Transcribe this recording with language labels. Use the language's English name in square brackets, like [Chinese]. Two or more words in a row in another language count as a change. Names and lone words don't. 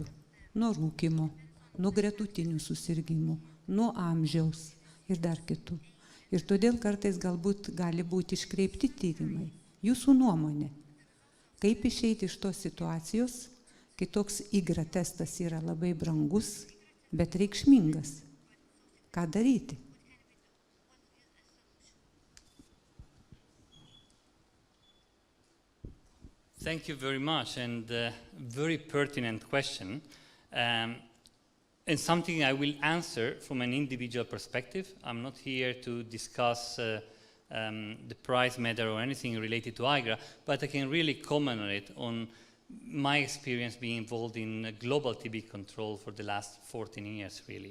[Lithuanian] Nuo rūkymo, nuo gretutinių susirgymų, nuo amžiaus ir dar kitų. Ir todėl kartais galbūt gali būti iškreipti tyrimai. Jūsų nuomonė, kaip išeiti iš tos situacijos, kai toks IGRA testas yra labai brangus, bet reikšmingas? Ką daryti? [English] Thank you very much, and very pertinent question. And something I will answer from an individual perspective. I'm not here to discuss the price matter or anything related to IGRA, but I can really comment on it, on my experience being involved in global TB control for the last 14 years, really.